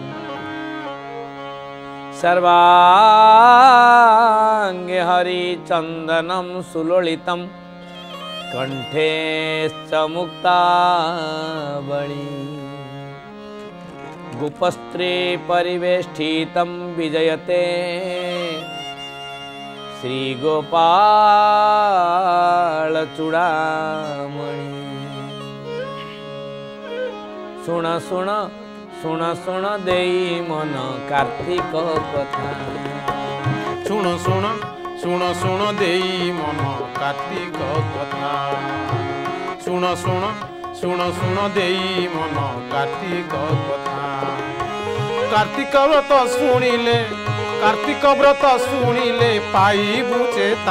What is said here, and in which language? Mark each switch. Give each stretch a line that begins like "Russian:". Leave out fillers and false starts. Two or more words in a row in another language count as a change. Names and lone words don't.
Sanskrit: सर्वांगे हरिचंदनं सुलोलितं कंठे च मुक्तावली गोपस्त्री परिवेष्टितं विजयते श्री गोपाल चूड़ामणि
Odia: ସୁଣ ସୁଣ ସୁଣ ସୁଣ ଦେଇ ମନ କାର୍ତ୍ତିକ କଥା ସୁଣ ସୁଣ ସୁଣ ସୁଣ ଦେଇ ମନ କାର୍ତ୍ତିକ କଥା ସୁଣ ସୁଣ ସୁଣ ସୁଣ ଦେଇ ମନ କାର୍ତ୍ତିକ କଥା କାର୍ତ୍ତିକ ବ୍ରତ ଶୁଣିଲେ କାର୍ତ୍ତିକ ବ୍ରତ ଶୁଣିଲେ ପାଇବୁ ଚେତା